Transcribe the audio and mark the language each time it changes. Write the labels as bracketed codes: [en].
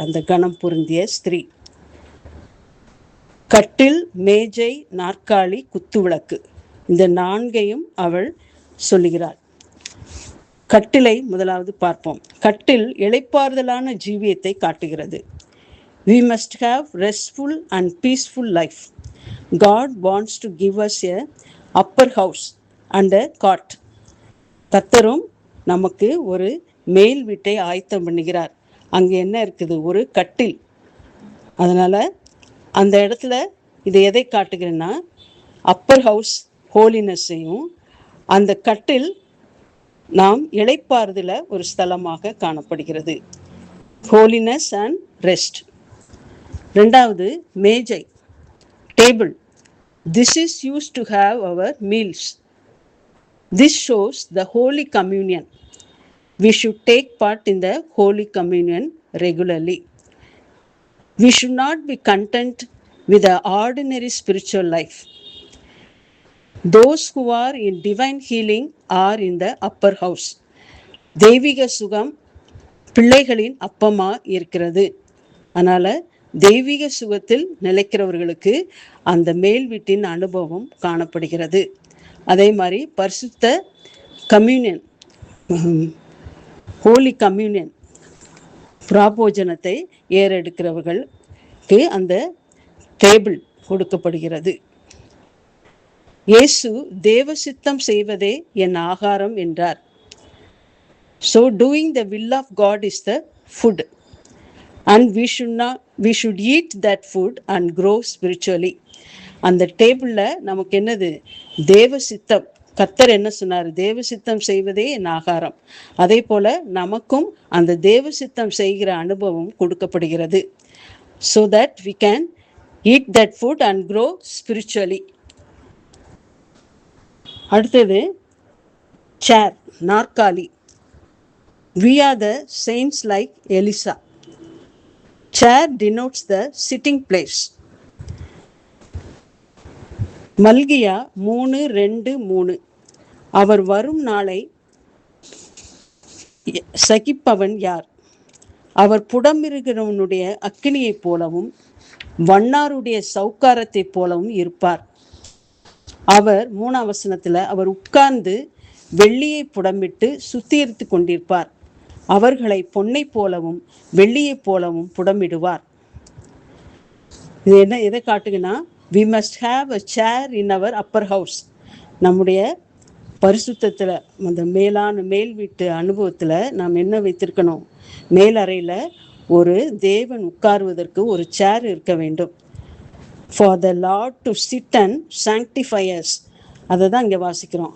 [ta] அந்த கனம் பொருந்திய ஸ்திரீ. கட்டில், மேஜை, நாற்காலி, குத்துவிளக்கு, இந்த 4ஐயும் அவள் சொல்லுகிறாள். கட்டிலை முதலாவது பார்ப்போம். கட்டில் இளைப்பாறுதலான ஜீவியத்தை காட்டுகிறது. [en] We must have restful and peaceful life. God wants to give us a upper house and a cot. [ta] கர்த்தரும் நமக்கு ஒரு மேல் வீட்டை ஆயத்தம் பண்ணுகிறார். அங்கே என்ன இருக்குது? ஒரு கட்டில். அதனால் அந்த இடத்துல இதை எதை காட்டுகிறேன்னா அப்பர் ஹவுஸ் ஹோலினஸையும், அந்த கட்டில் நாம் இளைப்பாறுதல ஒரு ஸ்தலமாக காணப்படுகிறது. [en] Holiness and rest. [ta] 2வது மேஜை, table. [en] This is use to have our meals. This shows the Holy Communion. We should take part in the Holy Communion regularly. We should not be content with the ordinary spiritual life. Those who are in divine healing are in the upper house. [ta] தெய்வீக சுகம் பிள்ளைகளின் அப்பமா இருக்கிறது. அதனால் தெய்வீக சுகத்தில் நிலைக்கிறவர்களுக்கு அந்த மேல் வீட்டின் அனுபவம் காணப்படுகிறது. அதே மாதிரி பரிசுத்த கம்யூனியன், ஹோலி கம்யூனியன், பிராபோஜனத்தை ஏறெடுக்கிறவர்களுக்கு அந்த டேபிள் கொடுக்கப்படுகிறது. இயேசு தேவ சித்தம் செய்வதே என் ஆகாரம் என்றார். [en] So doing the will of God is the food, and we should eat that food and grow spiritually. [ta] அந்த டேபிளில் நமக்கு என்னது? தேவ சித்தம். கர்த்தர் என்ன சொன்னார்? தேவ சித்தம் செய்வதே என் ஆகாரம். அதே போல் நமக்கும் அந்த தேவ சித்தம் செய்கிற அனுபவம் கொடுக்கப்படுகிறது. [en] So that we can eat that food and grow spiritually. [ta] அடுத்தது சேர், நாற்காலி. [en] We are the saints like Elisa. Chair denotes the sitting place. [ta] மல்கியா 3:2-3. அவர் வரும் நாளை சகிப்பவன் யார்? அவர் புடமிருகிறவனுடைய அக்கினியைப் போலவும் வண்ணாருடைய சவுக்காரத்தைப் போலவும் இருப்பார். அவர் 3ஆம் வசனத்தில் அவர் உட்கார்ந்து வெள்ளியை புடமிட்டு சுத்திகரித்து கொண்டிருப்பார். அவர்களை பொன்னை போலவும் வெள்ளியை போலவும் புடமிடுவார். இது என்ன எதை காட்டுங்கன்னா, [en] we must have a chair in our upper house. [ta] நம்முடைய பரிசுத்தத்தில், அந்த மேல் வீட்டு அனுபவத்தில் நாம் என்ன வைத்திருக்கணும்? மேல் அறையில் ஒரு தேவன் உட்காருவதற்கு ஒரு சேர் இருக்க வேண்டும். [en] For the lord to sit and sanctify us. [ta] அதை தான் இங்கே வாசிக்கிறோம்.